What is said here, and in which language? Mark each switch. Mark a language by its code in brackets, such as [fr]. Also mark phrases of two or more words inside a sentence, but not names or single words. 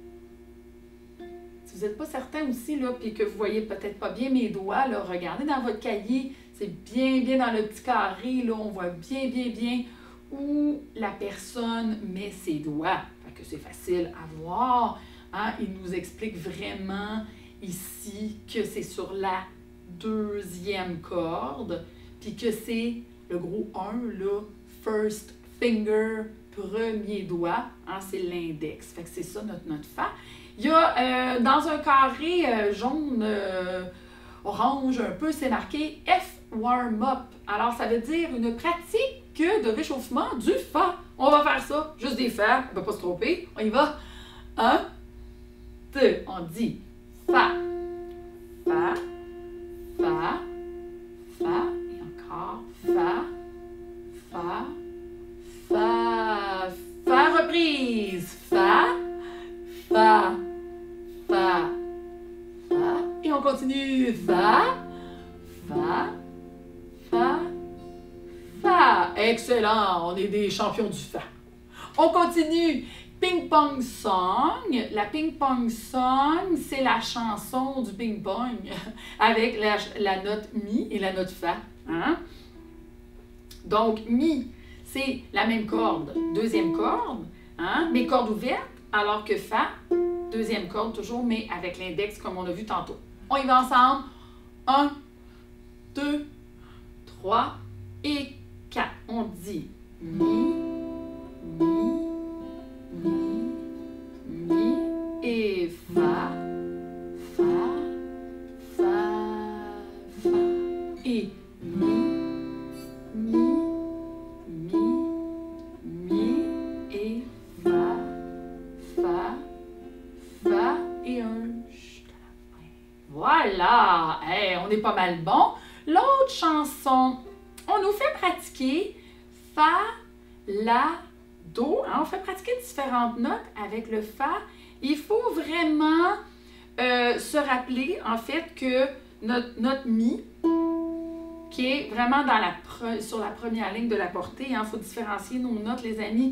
[fr] Tu Si vous n'êtes pas certain aussi, là, puis que vous voyez peut-être pas bien mes doigts, là, regardez dans votre cahier, c'est bien dans le petit carré, là, on voit bien où la personne met ses doigts. Fait que c'est facile à voir. Hein? Il nous explique vraiment ici que c'est sur la deuxième corde, puis que c'est le gros 1, là, [en] first finger, [fr] premier doigt, hein, c'est l'index. Fait que c'est ça notre note Fa. Il y a dans un carré jaune, orange un peu, c'est marqué [en] F warm-up. [fr] Alors ça veut dire une pratique de réchauffement du Fa. On va faire ça, juste des Fa, on ne va pas se tromper. On y va. 1, 2, on dit Fa, Fa, Fa, Fa, et encore Fa, Fa, Fa, Fa, reprise, Fa, Fa, Fa, Fa, et on continue, Fa, Fa, Fa, Fa. Excellent, on est des champions du Fa. On continue. Ping Pong Song. La Ping Pong Song, c'est la chanson du ping pong avec la note Mi et la note Fa. Hein? Donc, Mi, c'est la même corde, deuxième corde, hein? Mais corde ouverte, alors que Fa, deuxième corde toujours, mais avec l'index comme on a vu tantôt. On y va ensemble. 1, 2, 3 et 4. On dit Mi, Mi, Mi et Fa, Fa, Fa, Fa. Et Mi, Mi, et Fa, Fa, Fa et un chut à la fin. Voilà! Hey, on est pas mal bon. L'autre chanson, on nous fait pratiquer Fa, La, Do. Hein, on fait pratiquer différentes notes avec le Fa. Il faut vraiment se rappeler, en fait, que notre Mi, qui est vraiment sur la première ligne de la portée, il faut différencier nos notes, les amis.